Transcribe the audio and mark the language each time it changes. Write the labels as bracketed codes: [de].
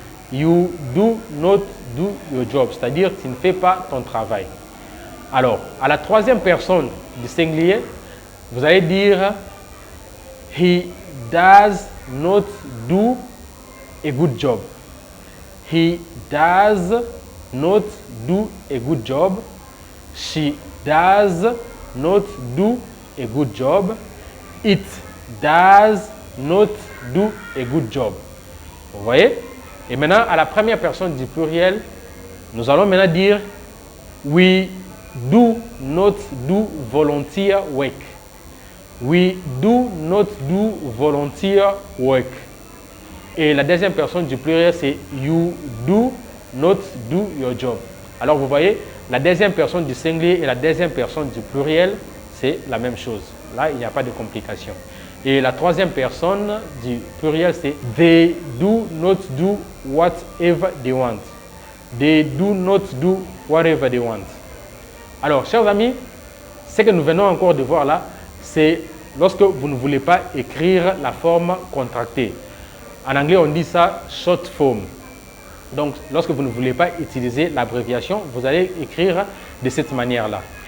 [en] You do not do your job, [fr] c'est-à-dire tu ne fais pas ton travail. Alors, à la troisième personne du singulier, vous allez dire [en] he does not do a good job. He does not do a good job. She does not do a good job. It does not do a good job. [fr] Vous voyez? Et maintenant, à la première personne du pluriel, nous allons maintenant dire [en] we do not do volunteer work. We do not do volunteer work. [fr] Et la deuxième personne du pluriel, c'est [en] you do not do your job. [fr] Alors, vous voyez, la deuxième personne du singulier et la deuxième personne du pluriel, c'est la même chose. Là, il n'y a pas de complication. Et la troisième personne du pluriel, c'est [en] they do not do whatever they want. They do not do whatever they want. [fr] Alors, chers amis, ce que nous venons encore de voir là, c'est lorsque vous ne voulez pas écrire la forme contractée. En anglais, on dit ça [en] short form. [fr] Donc, lorsque vous ne voulez pas utiliser l'abréviation, vous allez écrire de cette manière-là.